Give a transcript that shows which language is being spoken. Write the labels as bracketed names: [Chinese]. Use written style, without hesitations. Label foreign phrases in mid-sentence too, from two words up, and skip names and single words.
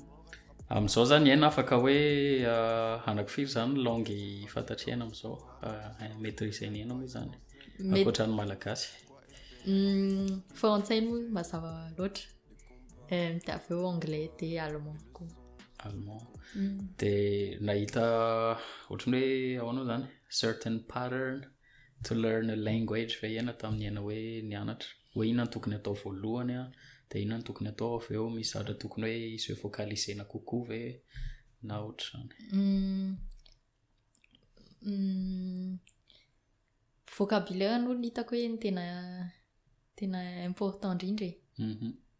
[Malagasy] Amin'izao zany iana afaka hoe anakifiry zany langue fantatriana amin'izao maîtriser iana moa zany ankoatran'ny malagasy. Frantsay moa mazava loatra. Dia avy eo anglais dia allemand koa. Allemand. Dia nahita ohatran'ny hoe ahoana zany [English] certain pattern to learn a language [Malagasy] fa iana tamin'ny iana hoe nianatra hoe inona no tokony atao voalohany dia inona no tokony atao avy eo misy zavatra tokony hoe isy hoe focalisena kokoa ve na ohatra zany. Vocabulaire no hitako hoe ny tena important indrindra.